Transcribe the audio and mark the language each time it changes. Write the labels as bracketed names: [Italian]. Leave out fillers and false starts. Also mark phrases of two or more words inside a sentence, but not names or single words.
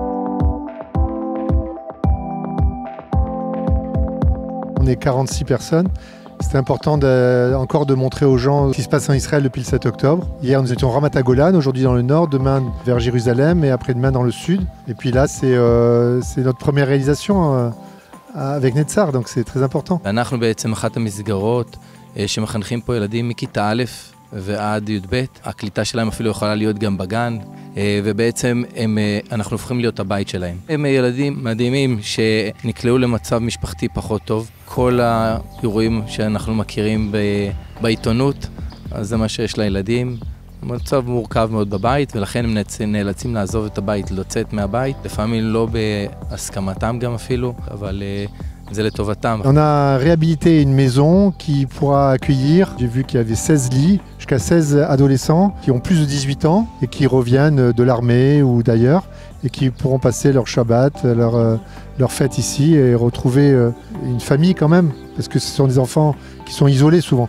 [French] On est 46 personnes. C'était important encore de montrer aux gens ce qui se passe en Israël depuis le 7 octobre. Hier, nous étions à Ramat HaGolan, aujourd'hui dans le nord, demain vers Jérusalem et après-demain dans le sud. Et puis là, c'est notre première réalisation avec Netzar, donc c'est très important. [Hebrew] אנחנו בעצם אחת המסגרות שמחנכים פה ילדים מכיתה א' ועד י"ב. הקליטה שלהם אפילו יכולה להיות גם בגן, ובעצם אנחנו הופכים להיות הבית שלהם. הם ילדים מדהימים שנקלעו למצב משפחתי פחות טוב. כל האירועים שאנחנו מכירים בעיתונות, אז זה מה שיש לילדים. מצב מורכב מאוד בבית, ולכן הם נאלצים לעזוב את הבית, לצאת מהבית. לפעמים לא בהסכמתם גם אפילו, אבל זה לטובתם. [French] On a réhabilité une maison qui pourra accueillir, j'ai vu qu'il y avait 16 lits, jusqu'à 16 adolescents qui ont plus de 18 ans et qui reviennent de l'armée ou d'ailleurs et qui pourront passer leur Shabbat, leur fête ici et retrouver une famille quand même, parce que ce sont des enfants qui sont isolés souvent.